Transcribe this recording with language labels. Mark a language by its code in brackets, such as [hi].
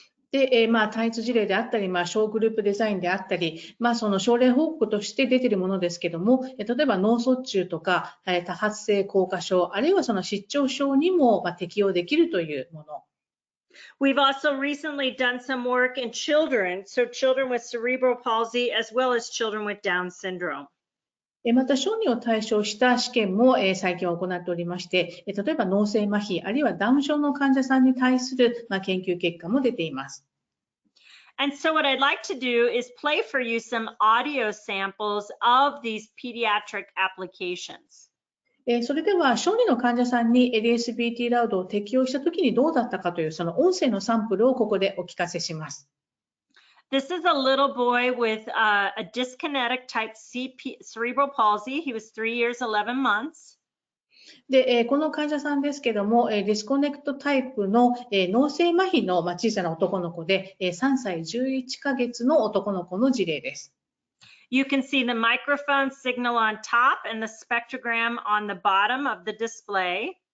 [ja] で、単一事例であったり、小グループデザインであったり、その症例報告として出ているものですけども、例えば脳卒中とか、多発性硬化症、あるいはその失調症にも適用できるというもの。 [en] We've also recently done some work in children, so children with cerebral palsy as well as children with Down syndrome. [ja] また、小児を対象した試験も最近行っておりまして、例えば脳性麻痺、あるいはダウン症の患者さんに対する研究結果も出ています。 [en] And so what I'd like to do is play for you some audio samples of these pediatric applications. [ja] それでは、小児の患者さんに Lsvt Loud を適用したときにどうだったかという、その音声のサンプルをここでお聞かせします。 [en] This is a little boy with a dyskinetic type cerebral palsy. He was 3 years, 11 months. [ja] で、この患者さんですけども、ディスコネクトタイプの脳性麻痺の小さな男の子で、3歳11ヶ月の男の子の事例です。 [en] You can see the microphone signal on top and the spectrogram on the bottom of the display.